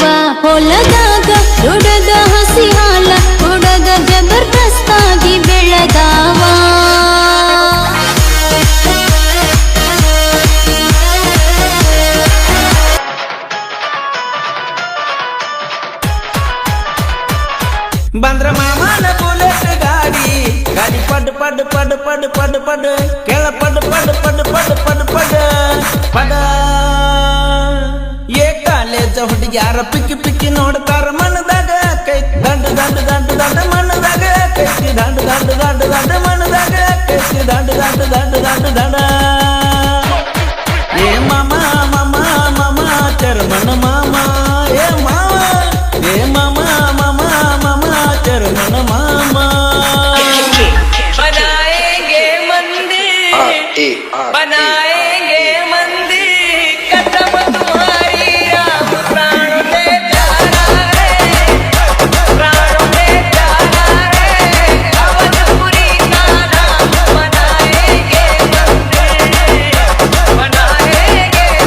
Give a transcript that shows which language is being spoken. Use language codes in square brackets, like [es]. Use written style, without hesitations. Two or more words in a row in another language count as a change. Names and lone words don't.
[kn] ಹೊಲದಾಗ ದೊಡ್ಡದ ಹಸಿ ಹಾಲ ಹುಡುಗ ಜಬರ್ದಸ್ತಾಗಿ ಬೆಳೆದಾವ। ಬಂದ್ರ ಮಾಮನ ಬುಲೆಟ್ ಗಾಡಿ ಗಾಡಿ ಪಡ್ ಪಡ್ ಪಡ್ ಪಡ್ ಪಡ್ ಪಡ್ ಕೆಳ ಪಡ್ ಪಡ್ ಪಡ್ ಪಡ್ ಪಡ್ ಪಡ್ ಪಡ ಏ ಕಾಲೇಜ್ ಹುಡುಗ್ಯಾರ ಪಿಕ್ಕಿ ಪಿಕ್ಕಿ ನೋಡ್ತಾರ ಮನದಾಗ ಕೈತಿ ದಂಡ ದಂಡ ದಂಡ ದಂಡ ಮನದಾಗ ಕೈತಿ ದಂಡ ದಂಡ ದಂಡ ದಂಡ ಮನದಾಗ ಕೈತಿ ದಂಡ ದಂಡ ದಂಡ ದಂಡ ದಂಡ ಏ ಮಾಮ ಮಾಮ ಮಾಮ ಚರ್ಮನ ಮಾಮ ಏ ಮಾವ ಏ ಮಾಮ ಮಾಮ ಮಾಮ ಚರ್ಮನ ಮಾಮ [hi] बनाएंगे मंदिर बनाएंगे मंदिर कसम तुम्हारी राम प्राणों से प्यारा है प्राणों से प्यारा है अवधपुरी का नाम बनाएंगे मंदिर बनाएंगे